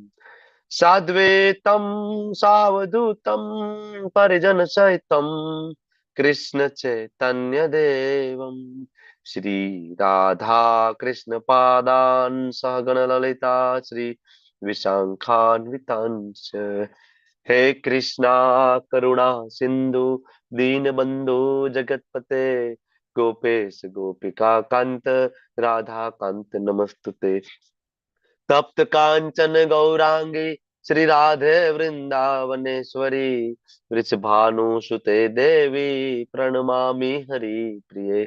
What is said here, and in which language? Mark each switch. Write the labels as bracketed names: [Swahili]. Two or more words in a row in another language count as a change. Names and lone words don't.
[Sanskrit] સાદ્વૈતમ સાવધૂતમ પરિજન સહિતમ કૃષ્ણ ચૈતન્ય દેવમ શ્રી રાધા કૃષ્ણ પાદાન સહગણ લલિતા શ્રી વિશાખાન્વિતાંશ. હે કૃષ્ણા કરુણા સિંધુ दीनबंधु जगतपते गोपेश गोपिका कांत राधा कांत नमस्तुते. तप्त कांचन गौरांगी श्री राधे वृंदावनेश्वरी वृषभानुसुते देवी प्रणमामि हरि प्रिये.